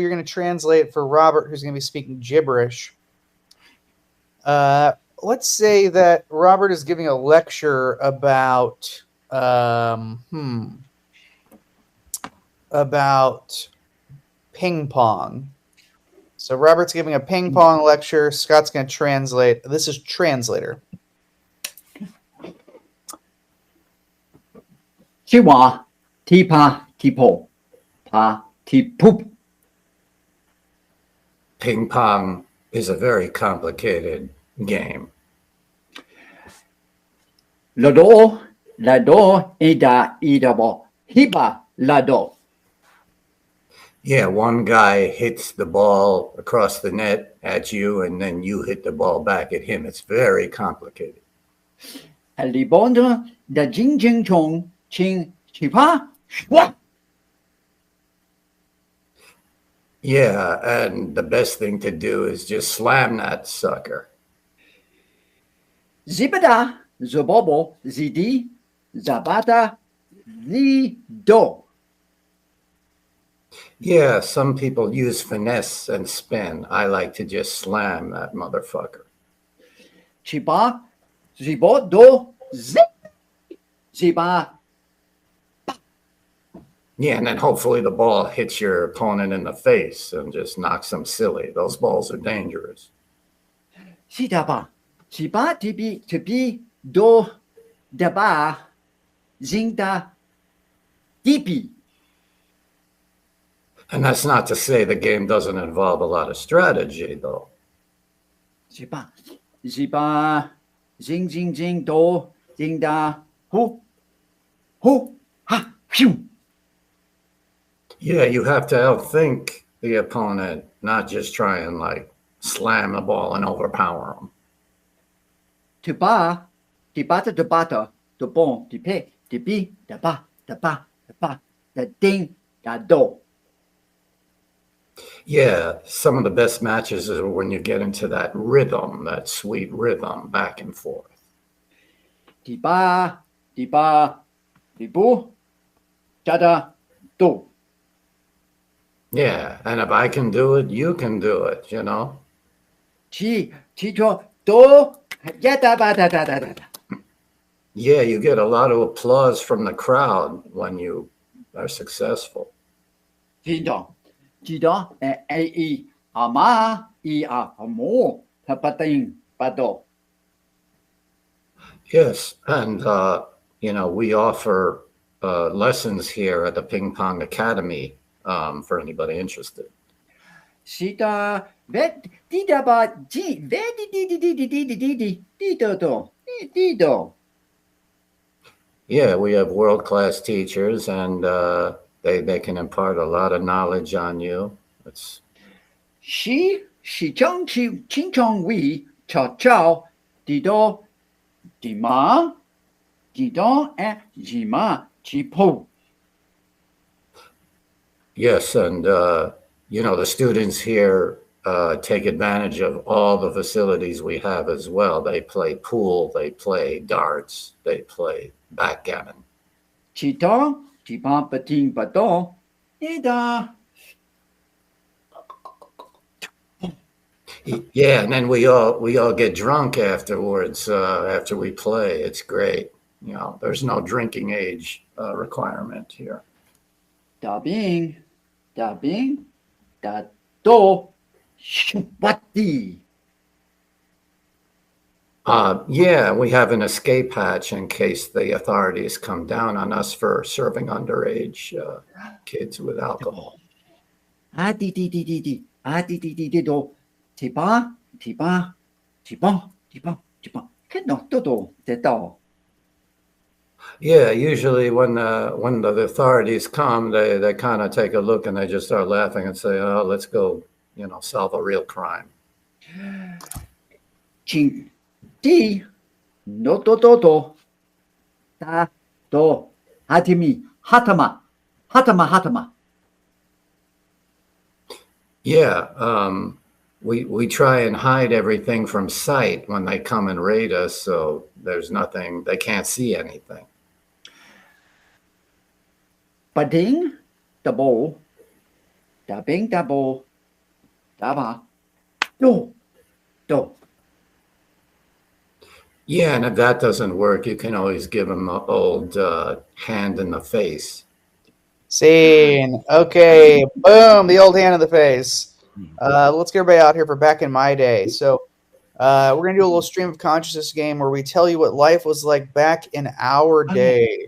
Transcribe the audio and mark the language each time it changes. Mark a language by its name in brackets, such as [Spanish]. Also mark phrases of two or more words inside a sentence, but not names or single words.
[English] You're going to translate for Robert, who's going to be speaking gibberish. Let's say that Robert is giving a lecture about about ping pong. So Robert's giving a ping pong lecture. Scott's going to translate. This is translator. 青蛙踢啪踢破，啪踢噗。 Ping pong is a very complicated game. Lado ida idabo hiba lado. Yeah, one guy hits the ball across the net at you, and then you hit the ball back at him. It's very complicated. Libonda da jing jing chong ching chipa shwa. Yeah, and the best thing to do is just slam that sucker. Zibada zobobo zidi zabata zido. Yeah, some people use finesse and spin. I like to just slam that motherfucker. Chiba zibodo zip ziba. Yeah, and then hopefully the ball hits your opponent in the face and just knocks them silly. Those balls are dangerous. Sidaba chiba tibi do daba zinda dibi. And that's not to say the game doesn't involve a lot of strategy, though. Ziba zing zing zing do zing da hu ha phew. Yeah, you have to outthink the opponent, not just try and like slam the ball and overpower them. Tiba, tibata, tibata, the bon, the pe, the bi, the ba, the ba, the ba, the ding, the do. Yeah, some of the best matches are when you get into that rhythm, that sweet rhythm back and forth. Tiba, tiba, tibu, tada, do. Yeah, and if I can do it, you can do it, you know? Chi, cho, do, ya da ba da da da da. Yeah, you get a lot of applause from the crowd when you are successful. Tido, tido, e, ama, amo, papating, pado. Yes, and we offer lessons here at the Ping Pong Academy for anybody interested. Sita, vet, dida ba, ji, vet, di, dido, dido. Yeah, we have world-class teachers, and they can impart a lot of knowledge on you. It's She chong, ching chong, we, cha chow, dido, di ma, didon, and jima, chi po. yes, and the students here take advantage of all the facilities we have as well. They play pool, they play darts, they play backgammon. Chita, chipa, pating, pato, ida. Yeah, and then we all get drunk afterwards after we play. It's great. There's no drinking age requirement here. Da bing, da do, shubati. Yeah, we have an escape hatch in case the authorities come down on us for serving underage kids with alcohol. Di, do. Tipa, tipa, tipa, tipa, tipa. Che no, do, te do. Yeah, usually when the authorities come, they kind of take a look and they just start laughing and say, "Oh, let's go, solve a real crime." Ching, di, no, do. Da, do. Hatimi, hatama. Yeah, we try and hide everything from sight when they come and raid us, so there's nothing, they can't see anything. Bading, da bo. Da bing, da bo. Da ba. Do. Yeah, and if that doesn't work, you can always give them the old hand in the face. Scene. Okay. Boom. The old hand in the face. Let's get everybody out here for back in my day. So we're going to do a little stream of consciousness game where we tell you what life was like back in our day.